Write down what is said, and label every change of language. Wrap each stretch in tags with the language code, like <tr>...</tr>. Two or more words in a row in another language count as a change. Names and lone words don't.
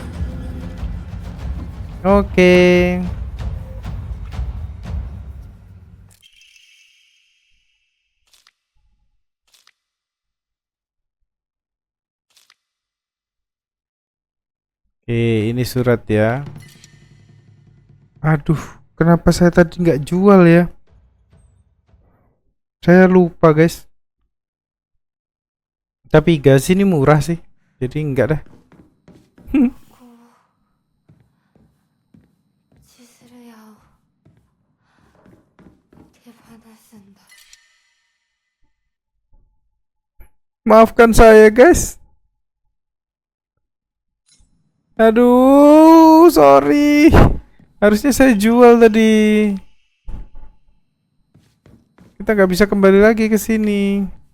<id>Oke. Oke, ini surat ya. Aduh, kenapa saya tadi nggak jual ya? Saya lupa guys. Tapi gas ini murah sih. Jadi enggak dah.</id> <ja>千鶴屋を手放すんだ。</ja> <id>Maafkan saya, guys. Aduh, sorry. Harusnya saya jual tadi. Kita nggak bisa kembali lagi ke sini.</id>